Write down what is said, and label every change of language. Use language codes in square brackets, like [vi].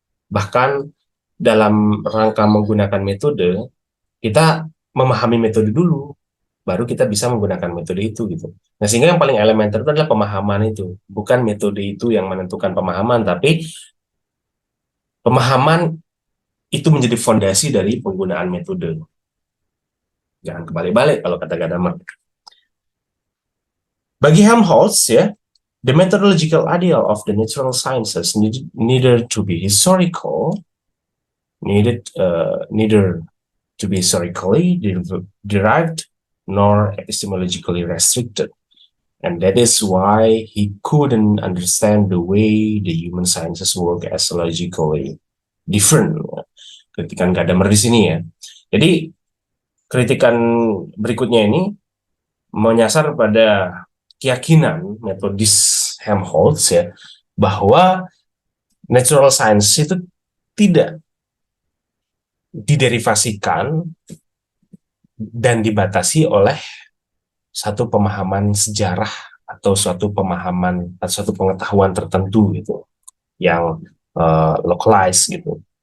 [id] Bahkan dalam rangka menggunakan metode, kita memahami metode dulu, baru kita bisa menggunakan metode itu gitu. Nah, sehingga yang paling elementer itu adalah pemahaman itu, bukan metode itu yang menentukan pemahaman, tapi pemahaman itu menjadi fondasi dari penggunaan metode. Jangan kebalik-balik kalau kata Gadamer. Bagi Helmholtz ya, [en] the methodological ideal of the natural sciences neither to be historical, neither to be historically derived nor epistemologically restricted. And that is why he couldn't understand the way the human sciences work as logically different. [id] Kritikan Gadamer di sini ya. Jadi kritikan berikutnya ini menyasar pada keyakinan metodis Helmholtz ya bahwa natural science itu tidak diderivasikan dan dibatasi oleh satu pemahaman sejarah atau suatu pemahaman atau suatu pengetahuan tertentu gitu yang localized gitu.